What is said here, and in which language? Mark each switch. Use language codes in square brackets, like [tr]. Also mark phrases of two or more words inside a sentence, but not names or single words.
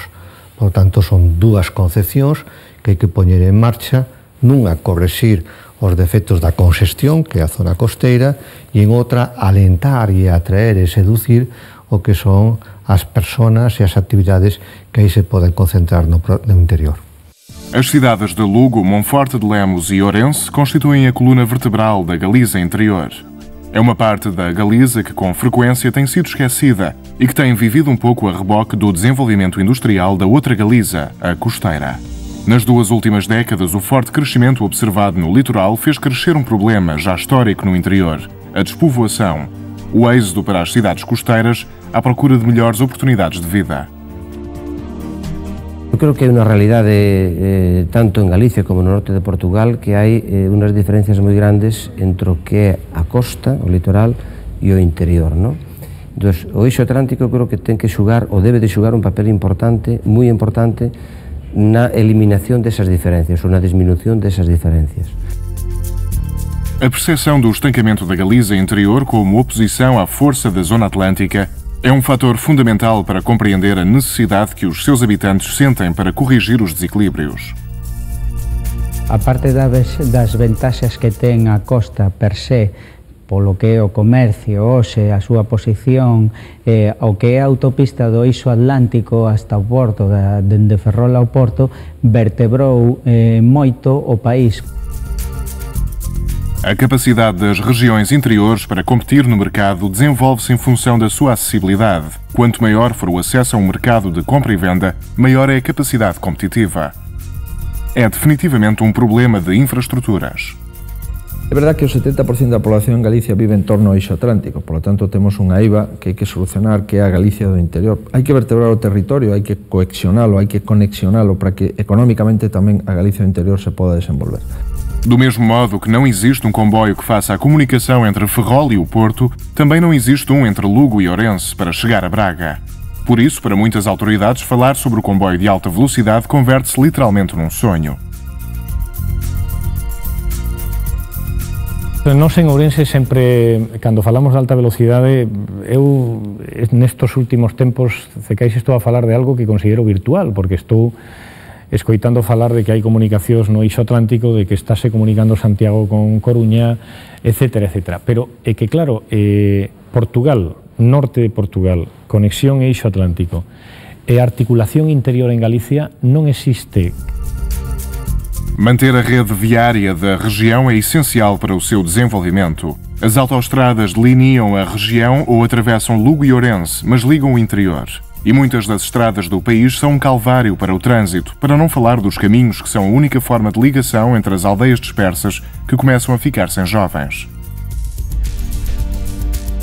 [gl] Por tanto, son dúas concepcións que hai que poñer en marcha, nunha correxir os defectos da congestión, que é a zona costeira, e en outra alentar e atraer e seducir o que son as persoas e as actividades que aí se poden concentrar no interior. [pt] As cidades de Lugo, Monforte de Lemos e Ourense constituem a coluna vertebral da Galiza interior. É uma parte da Galiza que com frequência tem sido esquecida e que tem vivido um pouco a reboque do desenvolvimento industrial da outra Galiza, a costeira. Nas duas últimas décadas, o forte crescimento observado no litoral fez crescer um problema já histórico no interior, a despovoação, o êxodo para as cidades costeiras à procura de melhores oportunidades de vida. [gl] Eu creo que hai unha realidade tanto en Galicia como no norte de Portugal que hai unhas diferencias moi grandes entre o que é a costa, o litoral, e o interior, non? Entón, o eixo atlántico creo que ten que xugar, ou debe de xugar un papel importante, moi importante, na eliminación desas diferencias ou na disminución desas diferencias. [pt] A percepção do estancamento da Galiza interior como oposição à força da zona atlântica é um fator fundamental para compreender a necessidade que os seus habitantes sentem para corrigir os desequilíbrios. [gl] A parte das vantaxes que ten a costa per se, polo que é o comercio, hoxe, a súa posición, o que é a autopista do eixo atlántico hasta o porto, dende Ferrol ao porto, vertebrou moito o país. [pt] A capacidade das regiões interiores para competir no mercado desenvolve-se em função da sua acessibilidade. Quanto maior for o acesso a um mercado de compra e venda, maior é a capacidade competitiva. É definitivamente um problema de infraestruturas. [gl] É verdade que o 70% da población en Galicia vive en torno ao eixo atlántico, [es] por lo tanto [gl] temos unha eiva que hai que solucionar, que é a Galicia do interior. Hai que vertebrar o territorio, hai que coexionalo, hai que conexionalo para que económicamente tamén a Galicia do interior se poda desenvolver. [pt] Do mesmo modo que não existe um comboio que faça a comunicação entre Ferrol e o Porto, também não existe um entre Lugo e Ourense para chegar a Braga. Por isso, para muitas autoridades, falar sobre o comboio de alta velocidade converte-se literalmente num sonho. [gl] Nós en Ourense sempre, cando falamos de alta velocidade, eu nestos últimos tempos, cecais, estou a falar de algo que considero virtual, porque estou escoitando falar de que hai comunicacións no eixo atlántico, de que estáse comunicando Santiago con Coruña, etcétera, etcétera. Pero é que, claro, Portugal, norte de Portugal, conexión eixo atlántico, e articulación interior en Galicia non existe. [pt] Manter a rede viária da região é essencial para o seu desenvolvimento. As autoestradas delineam a região ou atravessam Lugo e Ourense, mas ligam o interior. E muitas das estradas do país são um calvário para o trânsito, para não falar dos caminhos que são a única forma de ligação entre as aldeias dispersas que começam a ficar sem jovens.